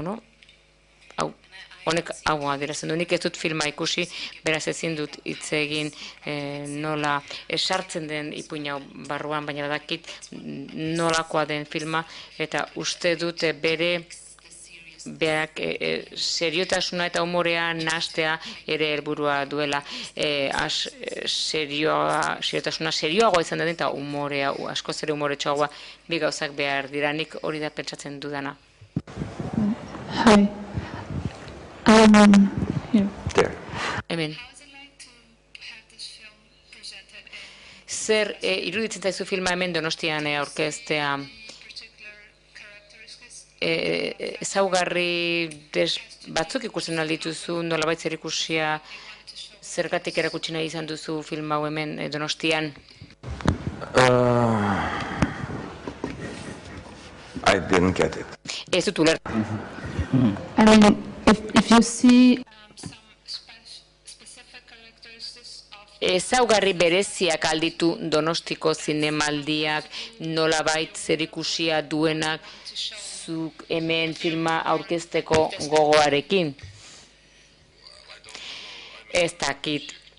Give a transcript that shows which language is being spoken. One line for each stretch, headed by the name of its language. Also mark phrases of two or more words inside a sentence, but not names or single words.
Basque: honek hau adierazten du, nik ez dut filma ikusi, beraz ezin dut hitz egin nola esartzen den ipuin hau barruan, baina badakit nolakoa den filma, eta uste dut bere berak seriotasuna eta humorea nahastea ere helburua duela. Seriotasuna serioagoa izan da eta humorea, askoz ere humoretxoagoa, bi gauzak behar dira, nik hori da pentsatzen dudana.
English: Hi. Here. There.
Basque: Hemen. Zer iruditzen zaizu filma hemen Donostian aurkeztea? Ezaugarri batzuk ikusten aldituzu, nolabait zer ikusia, zergatik erakutsi nahi izan duzu film hau hemen Donostian?
English: I didn't get it.
Basque: Ez dut ulertu.
English: I mean, if you see
Basque: ezaugarri bereziak alditu Donostiko zinemaldiak, nolabait zerikusia duenak zuk hemen filma aurkezteko gogoarekin? Ez dakit.